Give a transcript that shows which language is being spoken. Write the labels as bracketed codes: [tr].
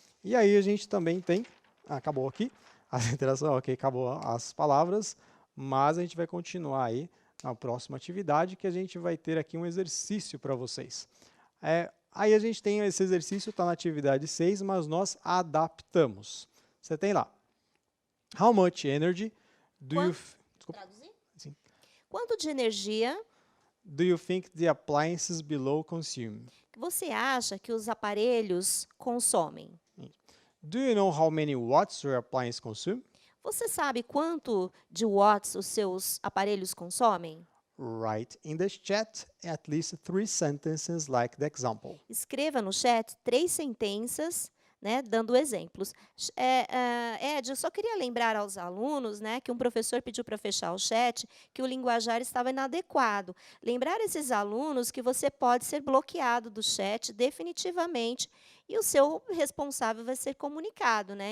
[pt] E aí a gente também tem, acabou aqui, a interação, ok, acabou as palavras, mas a gente vai continuar aí na próxima atividade, que a gente vai ter aqui um exercício para vocês. Aí a gente tem esse exercício, está na atividade 6, mas nós adaptamos. [en] Você tem lá, how much energy do you... [pt] Desculpa. Traduzir? Sim. Quanto de energia [en] do you think the appliances below consume? [pt] Você acha que os aparelhos consomem? [en] Do you know how many watts your appliance consume? [pt] Você sabe quanto de watts os seus aparelhos consomem? [en] Write in the chat at least 3 sentences like the example. [pt] Escreva no chat 3 sentenças, né, dando exemplos. Ed, eu só queria lembrar aos alunos, né, que um professor pediu para fechar o chat, que o linguajar estava inadequado. Lembrar esses alunos que você pode ser bloqueado do chat definitivamente e o seu responsável vai ser comunicado, né?